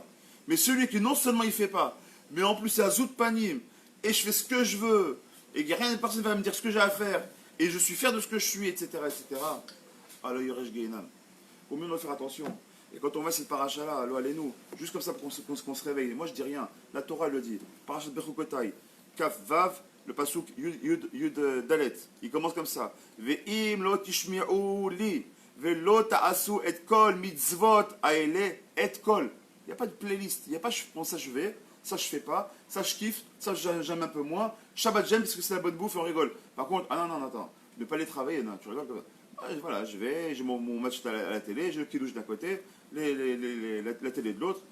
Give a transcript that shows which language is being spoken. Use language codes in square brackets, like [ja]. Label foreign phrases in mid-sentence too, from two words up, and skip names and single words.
[fr] Mais celui qui non seulement il ne fait pas, mais en plus c'est à [he] zout panim, [fr] et je fais ce que je veux, et personne ne va me dire ce que j'ai à faire, et je suis fier de ce que je suis, etc. [he] Alors Yoresh Geinam. [fr] Combien on doit faire attention? Et quand on voit cette paracha-là, allez-nous, juste comme ça pour qu'on se réveille. Moi je dis rien, la Torah le dit. Parachat Bechukotai, [he] Kaf Vav, [fr] le pasuk [he] Yud Dalet. [fr] Il commence comme ça. [he] Ve'im lo tishmi'u li, ve'lo ta'asu et kol mitzvot aele et kol. [fr] Il n'y a pas de playlist, il n'y a pas bon ça je vais, ça je fais pas, ça je kiffe, ça j'aime un peu moins. Shabbat j'aime parce que c'est la bonne bouffe et on rigole. Par contre, non, attends, ne pas aller travailler, non, tu rigoles comme ça. Voilà, je vais, j'ai mon match à la télé, j'ai le kidouche d'un côté, la télé de l'autre.